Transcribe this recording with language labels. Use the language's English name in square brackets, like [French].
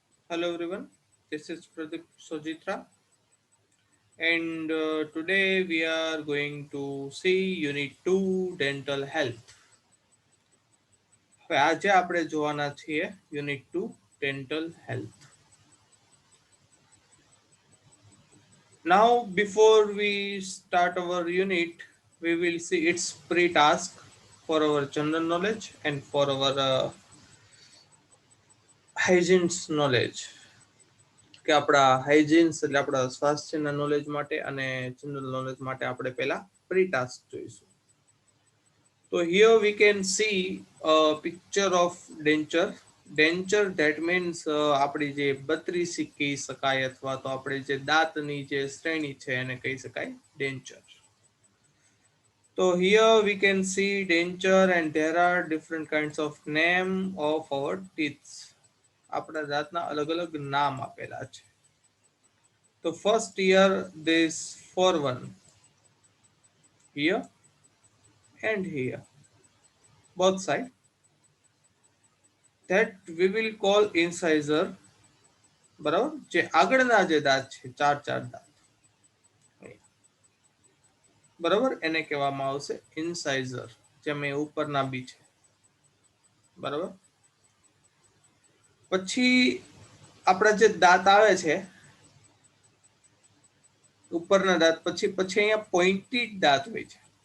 [English] Hello everyone, this is Pradeep Sojitra, and today we are going to see Unit 2 Dental Health. [Gujarati] હવે આજે આપણે જોવાના છીએ Unit 2 Dental Health. [English] Now, before we start our unit, we will see its pre-task for our general knowledge and for our hygiene's knowledge. [Gujarati] કે આપણા હાઇજીન્સ એટલે આપણા સ્વાસ્થ્યના નોલેજ માટે અને જનરલ નોલેજ માટે આપણે પહેલા પ્રી ટાસ્ક જોઈશું. [English] So here we can see a picture of denture. Denture that means [Gujarati] આપણી જે બત્રીસી કહી શકાય અથવા તો આપણે જે દાંતની જે શ્રેણી છે એને કહી શકાય denture. [English] So here we can see denture and there are different kinds of name of our teeth. [Gujarati] આપણા દાંતના અલગ અલગ નામ આપેલા છે. [English] So first here this for one here and here both side that we will call incisor. [Gujarati] બરાબર, જે આગળના જે દાંત છે ચાર ચાર દાંત બરાબર એને કહેવામાં આવશે ઇન્સાઇઝર, જેમ એ ઉપરના બી છે. બરાબર, પછી આપણા જે દાંત આવે છે ઉપરના દાંત પછી પછી અહીંયા પોઇન્ટેડ દાંત હોય છે.